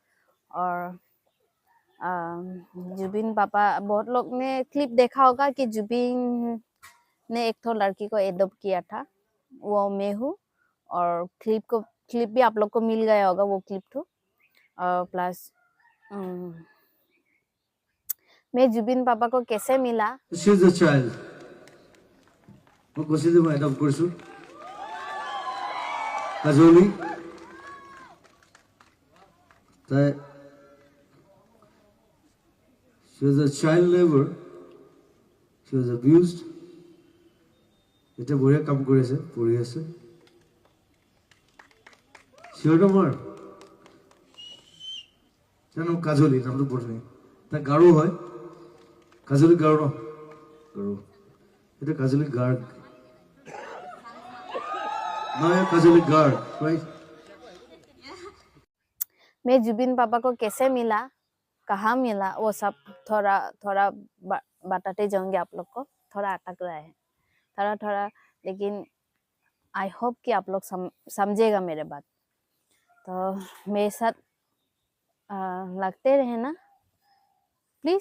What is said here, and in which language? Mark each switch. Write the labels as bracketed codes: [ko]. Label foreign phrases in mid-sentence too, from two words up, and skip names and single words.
[hi] और जुबिन पापा, बहुत लोग ने क्लिप देखा होगा कि जुबिन ने एक तो लड़की को एडॉप्ट किया था, वो मैं हूँ। और क्लिप भी आप लोग को मिल गया होगा, वो क्लिप तो। और प्लस मैं जुबिन पापा को कैसे मिला। [en] She is a child. [as] মই কৈছোঁ যে মই এডপ্ট কৰিছোঁ কাজলি। [en] তাই she was a child labor. She was abused. [as] এতিয়া বঢ়িয়া কাম কৰি আছে, পঢ়ি আছে। চিঞৰটো মাৰ জানো কাজলি নামটো বৰ ধুনীয়া। তাই গাৰো হয়, কাজলি গাৰো ন, গাৰো। এটা কাজলি গাৰ্গ, নহয় কাজলি গাৰ্গ, ৰাইট। [hi] मैं जुबिन पापा को कैसे मिला, कहाँ मिला, वो सब थोड़ा थोड़ा बताते जाऊंगे आप लोग को। थोड़ा अटक रहा है थोड़ा थोड़ा, लेकिन [en] I hope [hi] कि आप लोग समझेगा मेरे बात। तो मेरे साथ लगते रहे ना प्लीज।